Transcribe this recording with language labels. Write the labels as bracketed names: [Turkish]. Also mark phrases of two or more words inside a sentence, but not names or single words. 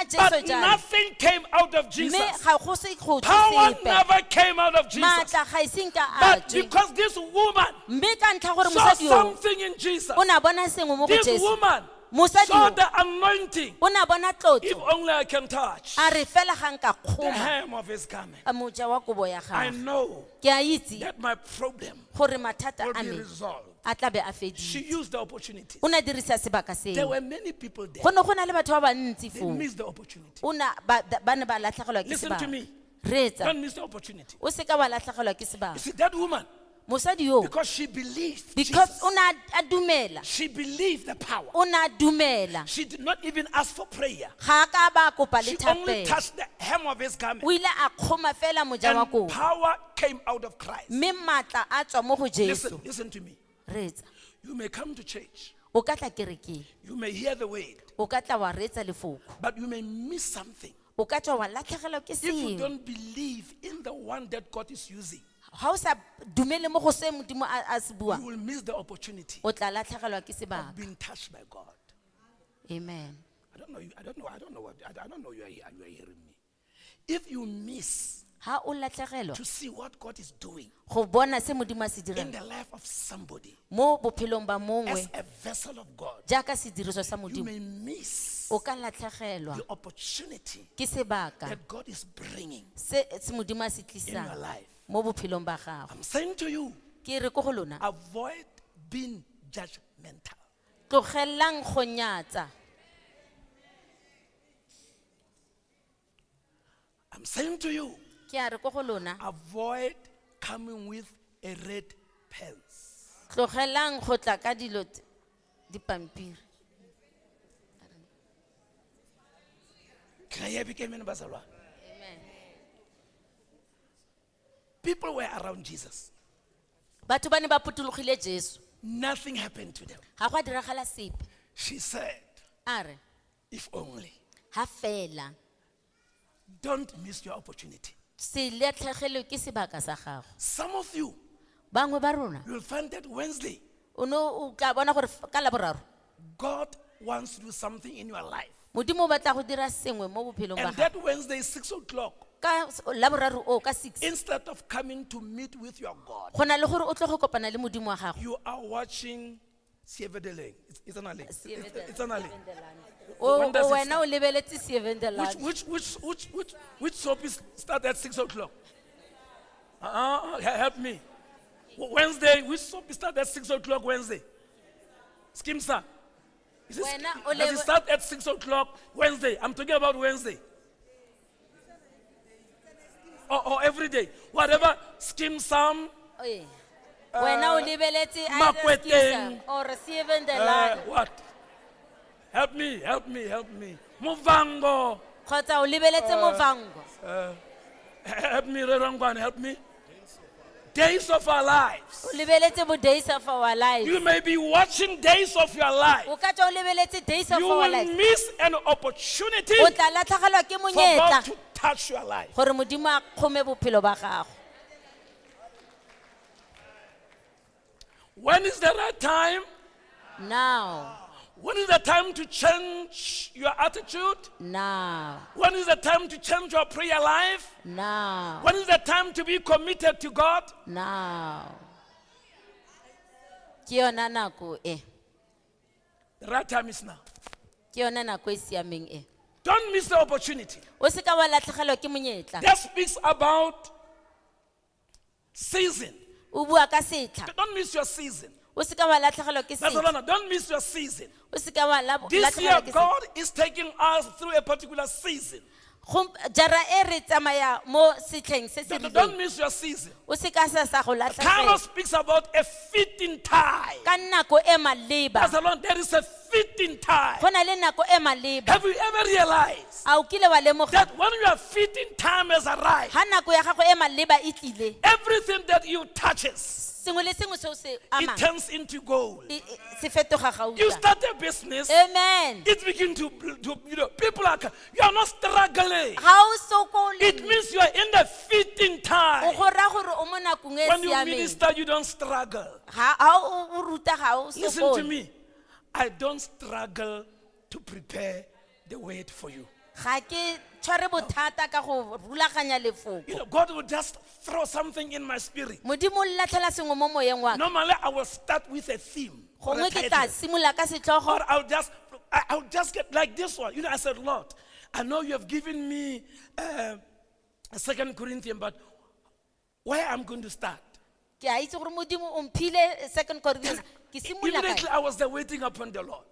[English] But [Tswana] Jesu jalo. [English] nothing came out of Jesus. [Tswana] Mme ga go se go [English] Power [Tswana] sepe. [English] never came out of Jesus. [Tswana] Maatla ga ise nka a [English] But [Tswana] tswe. [English] because this woman [Tswana] Mme ka ntlha gore [English] saw [Tswana] mosadi yo [English] something in Jesus, [Tswana] o ne a bona sengwe mo go [English] this [Tswana] Jesu. [English] woman [Tswana] Mosadi [English] saw [Tswana] yo [English] the anointing. [Tswana] o ne a bona [English] If [Tswana] tlotlo. [English] only I can touch [Tswana] A re fela ga nka [English] the [Tswana] kgoma [English] hem of his garment. [Tswana] a moja wa kobo ya [English] I [Tswana] gago. [English] know [Tswana] Ke a itse [English] that my problem [Tswana] gore mathata [English] will [Tswana] a [English] be [Tswana] me [English] resolved. [Tswana] a tla be a [English] She [Tswana] fedile. [English] used the opportunity. [Tswana] O ne a dirisa sebaka [English] There [Tswana] seo. [English] were many people there. [Tswana] Go ne go na le batho ba bantsi [English] They [Tswana] foo. [English] missed the opportunity. [Tswana] Ba ne ba latlhegelwa ke [English] Listen to [Tswana] sebaka. [English] me. [Tswana] Reetsa, [English] Don't miss the opportunity. [Tswana] o se ka wa latlhegelwa ke [English] You [Tswana] sebaka. [English] see, that woman, [Tswana] Mosadi yo, [English] because she believed because Jesus, [Tswana] o ne a dumela, [English] she believed the power. [Tswana] o ne a dumela. [English] She did not even ask for prayer. [Tswana] Ga a ka ba kopa le [English] She only [Tswana] thapelo. [English] touched the hem of his garment. [Tswana] O ile a kgoma fela moja wa [English] And [Tswana] kobo. [English] power came out of Christ. [Tswana] Mme maatla a tswa mo go [English] Listen, [Tswana] Jesu. [English] listen to me. [Tswana] Reetsa, [English] You may come to church. [Tswana] o ka tla kerekeng, [English] You may hear the word. [Tswana] o ka tla wa reetsa lefoko, [English] But you may miss something [Tswana] o ka tswa wa latlhegelwa ke [English] if you [Tswana] sengwe. [English] don't believe in the one that God is using. [Tswana] Ga o sa dumele mo go se Modimo a se [English] You [Tswana] buang, [English] will miss the opportunity [Tswana] o tla latlhegelwa ke [English] of [Tswana] sebaka. [English] being touched by God. Amen. I don't know you. I don't know you are hearing me. If you miss [Tswana] Ha o latlhegelwa [English] to see what God is doing [Tswana] go bona se Modimo a se [English] in [Tswana] dirang [English] the life of somebody [Tswana] mo bophelong ba [English] as [Tswana] mongwe [English] a vessel of God, [Tswana] jaaka sediriso sa [English] you [Tswana] Modimo, [English] may miss [Tswana] o ka latlhegelwa [English] the opportunity [Tswana] ke sebaka [English] that God is bringing [Tswana] se Modimo a se [English] in your [Tswana] tlisang [English] life. [Tswana] mo bophelong ba gago. [English] I'm saying to you, [Tswana] Ke re ko go lona, [English] avoid being judgmental. [Tswana] tlogellang go nyatsa. [English] I'm saying to you, [Tswana] Ke a re ko go lona, [English] avoid coming with a red pants. [Tswana] tlogellang go tla ka dilo dipampiri. [English] Can I hear you, Amen, Bazalwa? Amen. People were around Jesus. [Tswana] Batho ba ne ba putulogile Jesu, [English] Nothing happened to them. [Tswana] ga go a diragala sepe. [English] She said, [Tswana] A re, [English] if only. [Tswana] ha fela [English] Don't miss your opportunity. [Tswana] se latlhegelwe ke sebaka sa gago. [English] Some of you, [Tswana] Bangwe ba rona, [English] you'll find that Wednesday, [Tswana] o tla bona gore ka Laboraro, [English] God wants to do something in your life. [Tswana] Modimo o batla go dira sengwe mo bophelong ba [English] And [Tswana] gago. [English] that Wednesday, 6 o'clock, [Tswana] Ka Laboraro o ka 6, [English] instead of coming to meet with your God, [Tswana] go na le gore o tle go kopana le Modimo wa gago. [English] you are watching Sievedeleng. It's an alley. It's an alley. [Tswana] O [English] When does it [Tswana] wena o lebeletse Seven the Land. [English] Which soap is start at 6 o'clock? Help me. Wednesday, which soap start at 6 o'clock Wednesday? Skimsa. [Tswana] Wena o [English] Does it [Tswana] lebe- [English] start at 6 o'clock Wednesday? I'm talking about Wednesday. Or every day. Whatever, Skim Sam, [Tswana] Oye. Wena o lebeletse either Makweteng. [English] Skisa or Seven the Land. what? Help me. Muvango. [Tswana] Kgotsa o lebeletse Movango. [English] Help me, Rerangwan, help me. Days of our lives. [Tswana] O lebeletse bo Days of Our Lives. [English] You may be watching days of your life. [Tswana] O ka tswa o lebeletse Days of [English] You Our will Lives. miss an opportunity [Tswana] O tla latlhegelwa ke [English] for God [Tswana] monyetla [English] to touch your life. [Tswana] gore Modimo a kgome bophelo ba gago. [English] When is the right time? Now, When is the time to change your attitude? now, When is the time to change your prayer life? now, When is the time to be committed to God? now. [Tswana] Ke yona nako e. [English] The right time is now. [Tswana] Ke yona nako e siameng e. [English] Don't miss the opportunity. [Tswana] O se ka wa latlhegelwa ke monyetla. [English] That speaks about season. [Tswana] O bua ka setlha. [English] Don't miss your season. [Tswana] O se ka wa latlhegelwa ke setlha. [English] Barcelona, don't miss your season. [Tswana] O se ka wa [English] This year, [Tswana] latlhegelwa ke setlha. [English] God is taking us through a particular season. [Tswana] Jara e re tsamaya mo setlheng se se [English] Don't [Tswana] rileng. [English] miss your season. [Tswana] O se ka sa go [English] Carol [Tswana] latlhegelwa. [English] speaks about a fitting time. [Tswana] Ka nako e maleba. [English] Barcelona, there is a fitting time. [Tswana] Go na le nako e maleba. [English] Have you ever realized [Tswana] A o kile wa lemoga [English] that when your fitting time has arrived, [Tswana] ha nako ya gago e maleba e tlile, [English] everything that you touches, [Tswana] sengwe le sengwe se o se [English] it [Tswana] amang [English] turns into gold. [Tswana] se fetoga [English] You [Tswana] gauta. [English] start a business, Amen. it begins to people are, you are not struggling. [Tswana] Ga o sokole. [English] It means you are in the fitting [Tswana] O [English] time. [Tswana] go ra gore o mo nakong e [English] When you [Tswana] siameng. [English] minister, you don't struggle. [Tswana] Ha o ruta ga o [English] Listen to [Tswana] sokole. [English] me. I don't struggle to prepare the word for you. [Tswana] Ga ke tshware bothata ka go rulaganya lefoko. [English] God will just throw something in my spirit. [Tswana] Modimo o latlhela sengwe mo moyeng wa ka. [English] Normally, I will start with a theme or a [Tswana] Gongwe ke tla [English] title. [Tswana] simolola ka setlhogo. [English] Or I'll just get like this one. I said, Lord, I know you have given me a 2 Corinthians, but where I'm going to start? [Tswana] ke a itse gore modimo o mphile 2 Corinthians ke simolola [English] Immediately [Tswana] kae? [English] I was there waiting upon the Lord.